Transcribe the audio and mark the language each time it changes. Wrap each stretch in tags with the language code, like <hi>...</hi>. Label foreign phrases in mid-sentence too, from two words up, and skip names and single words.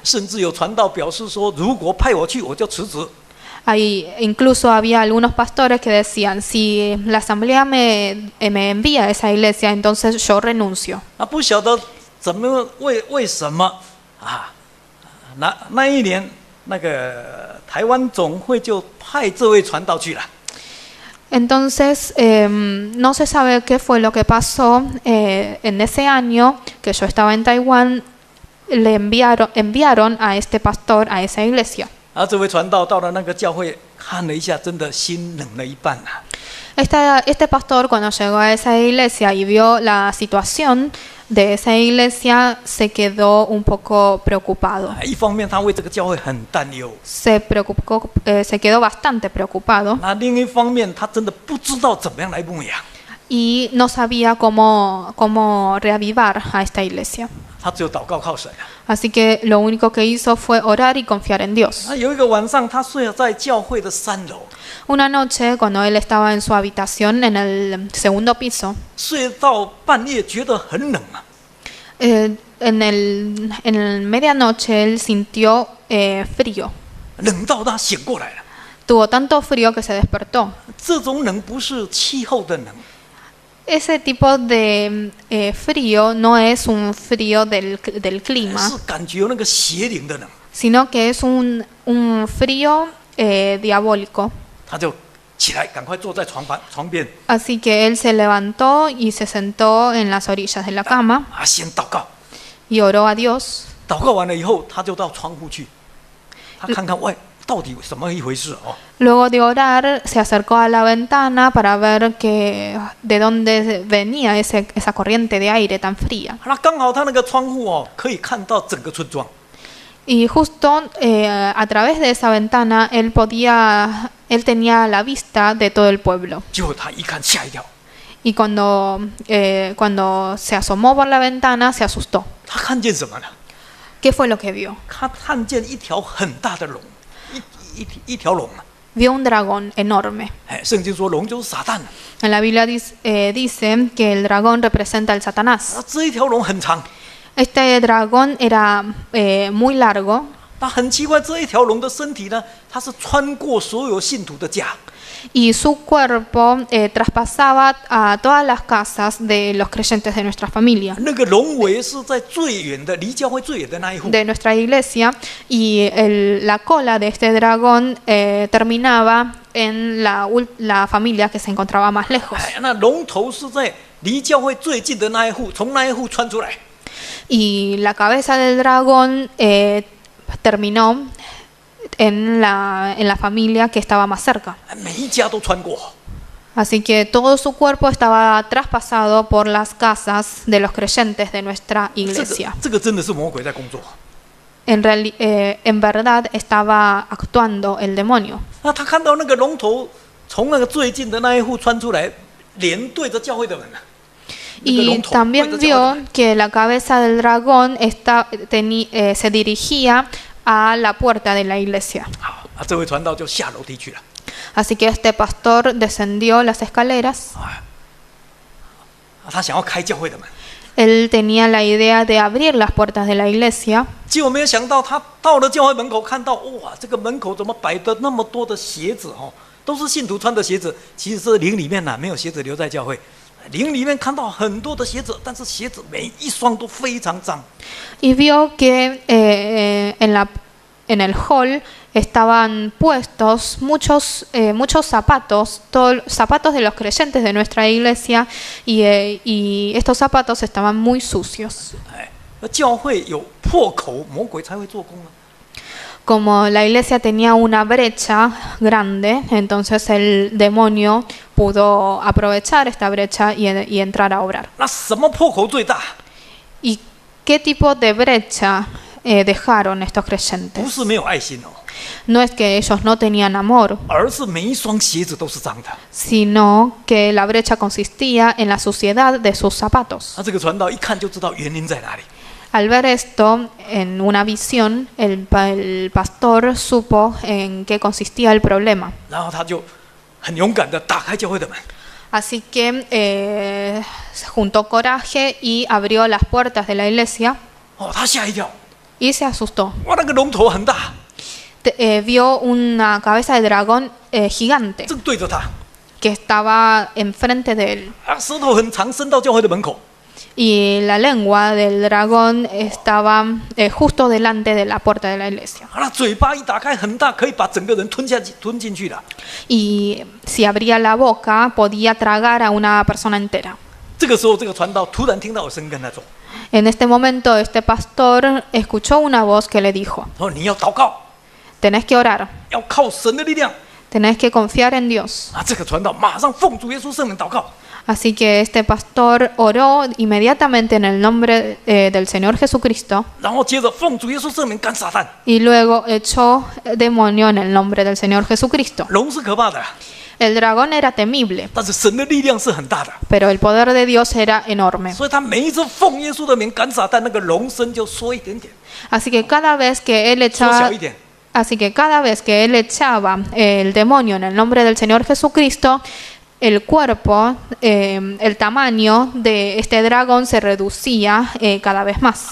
<zh>甚至有传道表示说，如果派我去，我就辞职。</zh> <es>Ahí incluso había algunos pastores que decían, si la asamblea me envía a esa iglesia, entonces yo renuncio.</es> <zh>不晓得怎么为什么啊？那一年那个台湾总会就派这位传道去了。</zh> <es>Entonces, no se sabe qué fue lo que pasó en ese año que yo estaba en Taiwán, le enviaron a este pastor a esa iglesia.</es> <zh>这位传道到了那个教会看了一下，真的心冷了一半啊。</zh> <es>Este pastor cuando llegó a esa iglesia y vio la situación de esa iglesia se quedó un poco preocupado.</es> <zh>一方面他为这个教会很担忧，</zh> <es>Se quedó bastante preocupado</es> <zh>那另一方面他真的不知道怎么样来牧养，</zh> <es>y no sabía cómo reavivar a esta iglesia.</es> <zh>他只有祷告靠神啊。</zh> <es>Así que lo único que hizo fue orar y confiar en Dios.</es> <zh>有一个晚上，他睡在教会的3楼，</zh> <es>Una noche, cuando él estaba en su habitación en el segundo piso,</es> <zh>睡到半夜觉得很冷啊。</zh> <es>en el medianoche él sintió frío.</es> <zh>冷到他醒过来了。</zh> <es>Tuvo tanto frío que se despertó.</es> <zh>这种冷不是气候的冷，</zh> <es>Ese tipo de frío no es un frío del clima,</es> <zh>是感觉那个邪灵的冷。</zh> <es>sino que es un frío diabólico.</es> <zh>他就起来，赶快坐在床边</zh> <es>Así que él se levantó y se sentó en las orillas de la cama</es> <zh>先祷告。</zh> <es>y oró a Dios.</es> <zh>祷告完了以后，他就到窗户去，他看看外到底怎么一回事哦。</zh> <es>Luego de orar, se acercó a la ventana para ver de dónde venía esa corriente de aire tan fría.</es> <zh>那刚好他那个窗户哦，可以看到整个村庄。</zh> <es>Y justo a través de esa ventana él tenía la vista de todo el pueblo.</es> <zh>结果他一看吓一跳，</zh> <es>Y cuando se asomó por la ventana se asustó.</es> <zh>他看见什么呢？</zh> <es>¿Qué fue lo que vio?</es> <zh>他看见一条很大的龙，一条龙啊！</zh> <es>Vio un dragón enorme.</es> <zh>哎，圣经说龙就是撒旦了。</zh> <es>En la Biblia dice que el dragón representa al Satanás.</es> <zh>这一条龙很长，</zh> <es>Este dragón era muy largo</es> <zh>那很奇怪，这一条龙的身体呢，它是穿过所有信徒的家。</zh> <es>y su cuerpo traspasaba a todas las casas de los creyentes de nuestra familia,</es> <zh>那个龙尾是在最远的，离教会最远的那一户。</zh> <es>de nuestra iglesia, y la cola de este dragón terminaba en la familia que se encontraba más lejos.</es> <zh>哎，那龙头是在离教会最近的那一户，从那一户穿出来。</zh> <es>Y la cabeza del dragón terminó en la familia que estaba más cerca.</es> <zh>每一家都穿过。</zh> <es>Así que todo su cuerpo estaba traspasado por las casas de los creyentes de nuestra iglesia.</es> <zh>这个真的是魔鬼在工作。</zh> <es>En verdad estaba actuando el demonio.</es> <zh>那他看到那个龙头从那个最近的那一户穿出来，脸对着教会的人啊。</zh> <es>Y también vio que la cabeza del dragón se dirigía a la puerta de la iglesia.</es> <zh>好，这位传道就下楼梯去了。</zh> <es>Así que este pastor descendió las escaleras.</es> <zh>他想要开教会的门，</zh> <es>Él tenía la idea de abrir las puertas de la iglesia.</es> <zh>结果没有想到，他到了教会门口，看到哇，这个门口怎么摆的那么多的鞋子哦，都是信徒穿的鞋子。其实是灵里面没有鞋子留在教会。 灵里面看到很多的鞋子，但是鞋子每一双都非常脏。</zh> <es>Y vio que en el hall estaban puestos muchos zapatos, zapatos de los creyentes de nuestra iglesia, y estos zapatos estaban muy sucios.</es> <zh>哎，教会有破口，魔鬼才会做工啊。</zh> <es>Como la iglesia tenía una brecha grande, entonces el demonio pudo aprovechar esta brecha y entrar a obrar.</es> <zh>那什么破口最大？</zh> <es>¿Y qué tipo de brecha dejaron estos</es> <zh>不</zh> <es>creyentes?</es> <zh>是没有爱心哦，</zh> <es>No es que ellos no tenían amor,</es> <zh>而是每一双鞋子都是脏的。</zh> <es>sino que la brecha consistía en la suciedad de sus zapatos.</es> <zh>那这个传道一看就知道原因在哪里。</zh> <es>Al ver esto en una visión, el pastor supo en qué consistía el problema.</es> <zh>然后他就很勇敢的打开教会的门，</zh> <es>Así que juntó coraje y abrió las puertas de la iglesia</es> <zh>哦，他吓一跳，</zh> <es>y se asustó.</es> <zh>哇，那个龙头很大，</zh> <es>Vio una cabeza de dragón gigante</es> <zh>正对着他，</zh> <es>que estaba enfrente de él.</es> <zh>舌头很长，伸到教会的门口。</zh> <es>Y la lengua del dragón estaba justo delante de la puerta de la iglesia.</es> <zh>那嘴巴一打开很大，可以把整个人吞进去的。</zh> <es>Y si abría la boca podía tragar a una persona entera.</es> <zh>这个时候，这个传道突然听到有声音跟他说</zh> <es>En este momento este pastor escuchó una voz que le dijo:</es> <zh>说你要祷告，</zh> <es>tenés que orar,</es> <zh>要靠神的力量。</zh> <es>tenés que confiar en Dios.</es> <zh>这个传道马上奉主耶稣圣名祷告。</zh> <es>Así que este pastor oró inmediatamente en el nombre del Señor Jesucristo</es> <zh>然后接着奉主耶稣圣名赶撒旦。</zh> <es>y luego echó demonio en el nombre del Señor Jesucristo.</es> <zh>龙是可怕的，</zh> <es>El dragón era temible,</es> <zh>但是神的力量是很大的，</zh> <es>pero el poder de Dios era enorme.</es> <zh>所以他每一次奉耶稣的名赶撒旦，那个龙身就缩一点点，</zh> <es>Así que cada vez que él</es> <zh>缩</zh> <es>echaba</es> <zh>小一点。</zh> <es>Así que cada vez que él echaba el demonio en el nombre del Señor Jesucristo, el cuerpo, el tamaño de este dragón se reducía cada vez más.</es>